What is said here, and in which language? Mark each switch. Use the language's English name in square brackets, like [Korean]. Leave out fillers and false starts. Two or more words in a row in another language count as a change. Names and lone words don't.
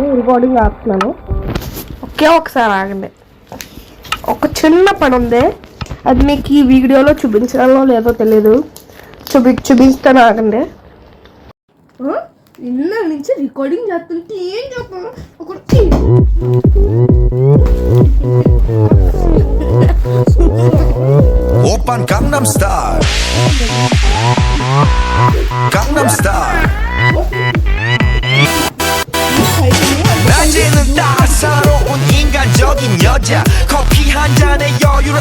[Telugu] రికార్డింగ్ ఆపుతున్నాను. ఒకసారి ఆగండి. ఒక చిన్న పని ఉంది. అది మీకు ఈ వీడియోలో చూపించడంలో లేదో తెలియదు. చూపిస్తాను ఆగండి. నిన్న నుంచి రికార్డింగ్ చేస్తుంటే ఏం చెప్పాను. [Korean] 오빤 강남스타일 강남스타일 낮에는 따사로운 인간적인 여자 커피 한 잔에 여유를